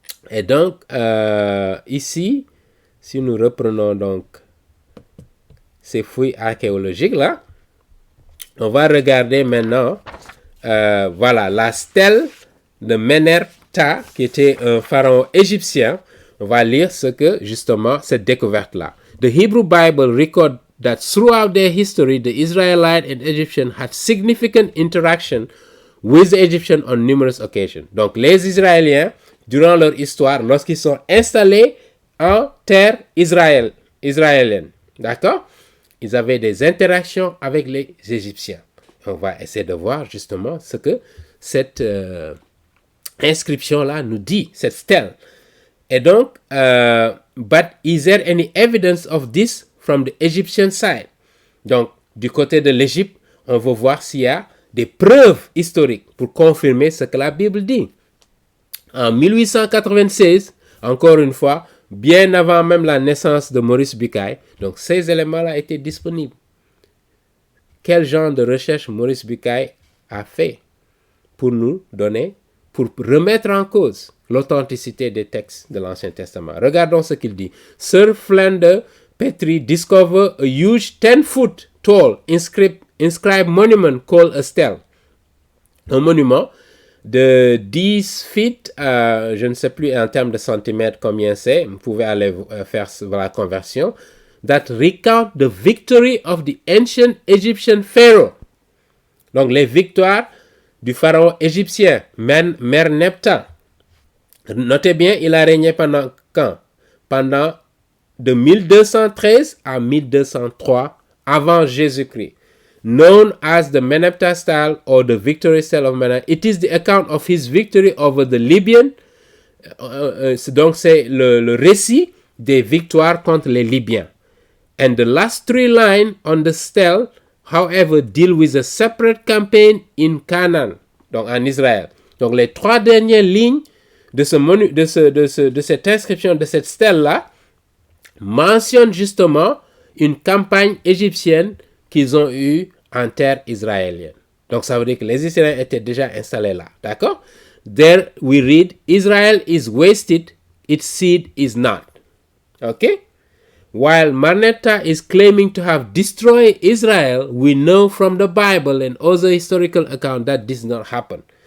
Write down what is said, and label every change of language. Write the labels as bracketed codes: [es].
[fr] Et donc, ici, si nous reprenons donc ces fouilles archéologiques là, on va regarder maintenant, voilà, la stèle de Menerptah, qui était un pharaon égyptien. On va lire ce que, justement, cette découverte-là. [en] The Hebrew Bible record that throughout their history, the Israelites and Egyptians had significant interaction with the Egyptians on numerous occasions. [fr] Donc, les Israéliens, durant leur histoire, lorsqu'ils sont installés en terre israélienne, d'accord? Ils avaient des interactions avec les Égyptiens. On va essayer de voir justement ce que cette inscription-là nous dit, cette stèle. Et donc, [en] but is there any evidence of this from the Egyptian side? [fr] Donc, du côté de l'Égypte, on va voir s'il y a des preuves historiques pour confirmer ce que la Bible dit. En 1896, encore une fois, bien avant même la naissance de Maurice Bucaille, donc ces éléments-là étaient disponibles. Quel genre de recherche Maurice Bucaille a fait pour nous donner, pour remettre en cause l'authenticité des textes de l'Ancien Testament? Regardons ce qu'il dit. [en] Sir Flinders Petrie discovered a huge 10-foot tall inscribed monument called a stele. [fr] Un monument de 10 feet, je ne sais plus en termes de centimètres combien c'est, vous pouvez aller faire la conversion, [en] that recount the victory of the ancient Egyptian pharaoh. [fr] Donc les victoires du pharaon égyptien, Merneptah. Notez bien, il a régné pendant quand? Pendant de 1213 à 1203 avant Jésus-Christ. [en] Known as the Merneptah style or the victory style of Merneptah, it is the account of his victory over the Libyan. [fr] Donc c'est le récit des victoires contre les Libyens. [en] And the last 3 lines on the stele, however, deal with a separate campaign in Canaan, [fr] donc en Israël. Donc les 3 dernières lignes de cette inscription, de cette stèle-là, mentionnent justement une campagne égyptienne qu'ils ont eue en terre israélienne. Donc ça veut dire que les Israéliens étaient déjà installés là. D'accord? [en] There we read, Israel is wasted, its seed is not. Ok? while Manasseh is claiming to have destroyed Israel, we know from the Bible and other historical accounts that this did not happen.